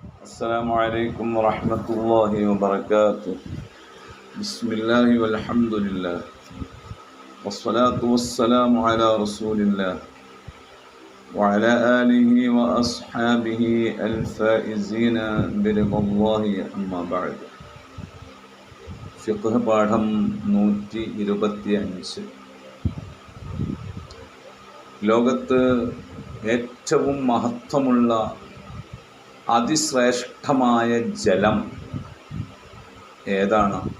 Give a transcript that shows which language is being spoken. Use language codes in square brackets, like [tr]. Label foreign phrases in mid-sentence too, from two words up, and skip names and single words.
[ar] السلام عليكم ورحمة الله وبركاته. بسم الله والحمد لله والصلاة والسلام على رسول الله وعلى آله وأصحابه الفائزين برضا الله أما بعد. [ml] ഫിഖ് പാഠം 125. ലോകത്ത് ഏറ്റവും മഹത്വമുള്ള അതിശ്രേഷ്ഠമായ ജലം ഏതാണ്?